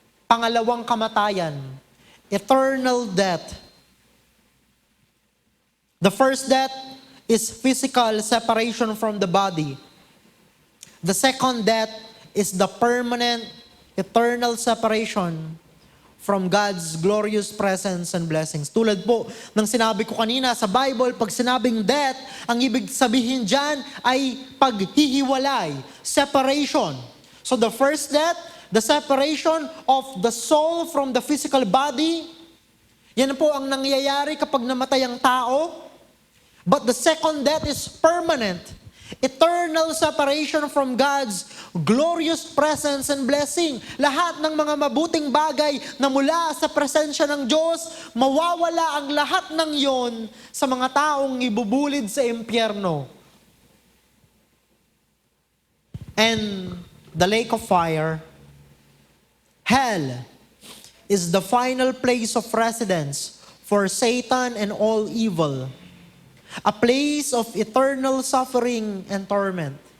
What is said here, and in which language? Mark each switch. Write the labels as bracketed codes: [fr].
[tl] Pangalawang kamatayan, [en] eternal death. The first death is physical separation from the body. The second death is the permanent, eternal separation from God's glorious presence and blessings. [tl] Tulad po ng sinabi ko kanina sa Bible, pag sinabing death, ang ibig sabihin dyan ay paghihiwalay, separation. [en] So the first death, the separation of the soul from the physical body, [tl] yan po ang nangyayari kapag namatay ang tao. [en] But the second death is permanent, eternal separation from God's glorious presence and blessing. [tl] Lahat ng mga mabuting bagay na mula sa presensya ng Diyos, mawawala ang lahat ng yon sa mga taong ibubulid sa impyerno. [en] And the lake of fire, hell, is the final place of residence for Satan and all evil. A place of eternal suffering and torment.